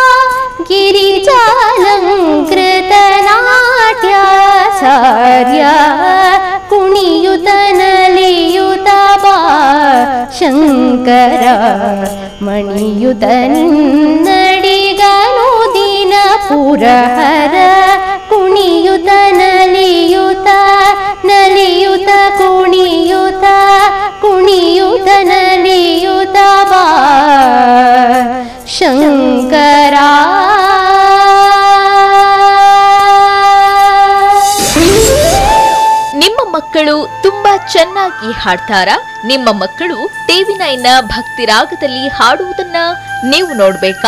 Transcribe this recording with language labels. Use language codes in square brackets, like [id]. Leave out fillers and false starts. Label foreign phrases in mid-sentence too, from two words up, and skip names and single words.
[kn] ಗಿರಿಜಾಲಂಕೃತ ನಾಟ್ಯಾಚಾರ್ಯ, ಕುಣಿಯುತ ನಲಿಯುತ ಬಾ ಶಂಕರ, ಮಣಿಯುತ ನಿನ್ನಡಿಗನು ದಿನ ಪುರಹರ. ಕುಣಿಯುತ ನಲಿಯುತ ನಲಿಯುತ ಕುಣಿಯುತ, ಕುಣಿಯುತ ನಲಿಯುತ ಬಾ ಶಂಕರ. ನಿಮ್ಮ ಮಕ್ಕಳು ತುಂಬಾ ಚೆನ್ನಾಗಿ ಹಾಡ್ತಾರಾ? ನಿಮ್ಮ ಮಕ್ಕಳು ಟಿವಿ9ನ ಭಕ್ತಿ ರಾಗದಲ್ಲಿ ಹಾಡುವುದನ್ನ ನೀವು ನೋಡ್ಬೇಕಾ?